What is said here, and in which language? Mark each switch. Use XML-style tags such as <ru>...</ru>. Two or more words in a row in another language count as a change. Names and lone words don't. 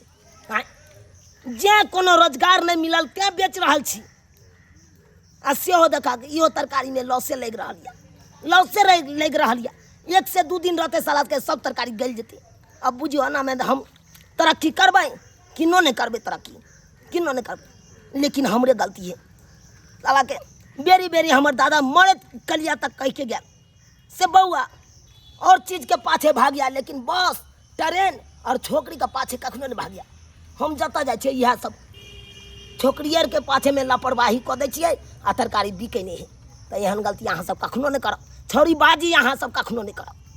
<mai>जे कोनो रोजगार नहीं मिलल ते बेच रहल छी आ सेहो देखा इहो तरकारी में लॉसे लग रहल या। 1 से 2 दिन रहते साला के सब तरकारी गल जेतै। अब बुझियो ना में हम तरक्की करबै किन्नो नहीं करबै, तरक्की किन्नो नहीं करबै। लेकिन हमरे गलती है साला के बेरी बेरी हमर दादा मरे कलिया तक कह के गया से बउआ और चीज के पाछे भागिया, लेकिन बस ट्रेन और छोकरी के पाछे कखनो नहीं भागिया। हम जतऽ जाइ छियै इएह सब छोकरी आर के पाछे में लापरवाही कऽ दै छियै आ तरकारी बिकै नहीं है। तो एहन गलती अहाँ सब कखनो नहीं करब, छौरी बाजी अहाँ सब कखनो नहीं करब।</mai>